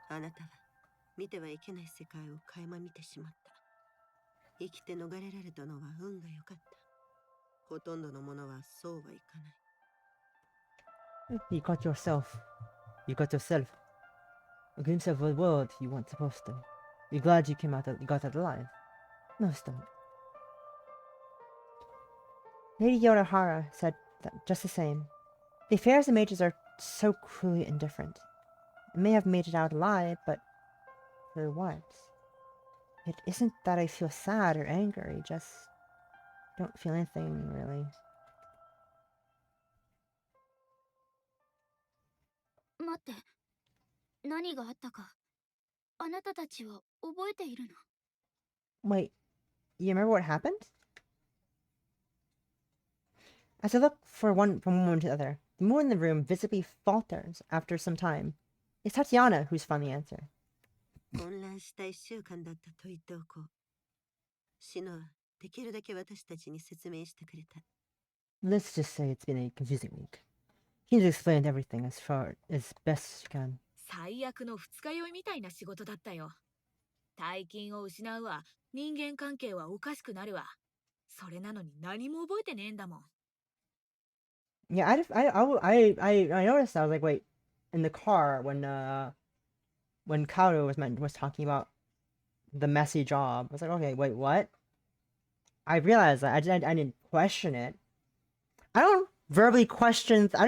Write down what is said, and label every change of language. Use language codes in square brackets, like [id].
[ja] あなたは見てはいけない世界を垣間見てしまった。生きて逃れられたのは運が良かった。ほとんどのものはそうはいかない。 [en] You got yourself a glimpse of a world you weren't supposed to. You're glad you got out alive. Most don't. Lady Yorihara said that just the same. The affairs of mages are so cruelly indifferent. I may have made it out alive, but for what? It isn't that I feel sad or angry, just don't feel anything, really. [ja] 待って、何があったか、あなたたちは覚えているの？ [en] Wait, you remember what happened? As I look from one moment to the other, the moon in the room visibly falters after some time. It's Tatiana who's found the answer. [ja] 混乱した1週間だったと言っておこう。シノはできるだけ私たちに説明してくれた。 [en] Let's just say it's been a confusing week. He's explained everything as far as best she can. [ja] 最悪の二日酔いみたいな仕事だったよ。大金を失うわ、人間関係はおかしくなるわ。それなのに何も覚えてねえんだもん。 [en] Yeah, I noticed. I was like, wait, in the car when Kaoru was talking about the messy job. I was like, okay, wait, what? I realized that I didn't question it. I don't verbally question.